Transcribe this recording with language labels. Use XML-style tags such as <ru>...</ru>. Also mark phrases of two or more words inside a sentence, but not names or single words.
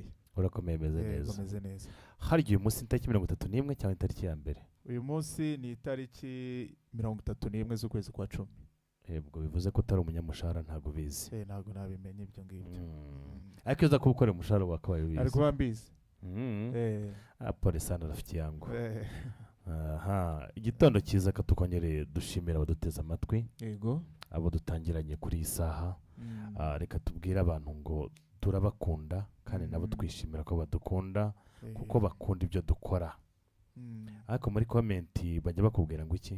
<rw>urakomeye meze neza meze neza harya uyu munsi itariki 31 cyangwa itariki ya mbere uyu munsi ni itariki 31 z'ukwezi kwa 10 ubwo bivuze ko utari umunyamushahara ntago bizi ntago nabimenye ibyo ngibyo ariko uza kuba ukora umushahara wakabaye bizi ariko bambizi polisi</rw> <sw>rafiki yangu</sw> <rw>aha igitondo cyiza katukongereye dushimira abaduteze amatwi yego abo dutangiranye kuri iyi saha reka tubwire abantu ngo turabakunda kandi nabo twishimira ko badukunda kuko bakunda ibyo dukora ariko muri komenti bajya bakubwira ngo iki</rw>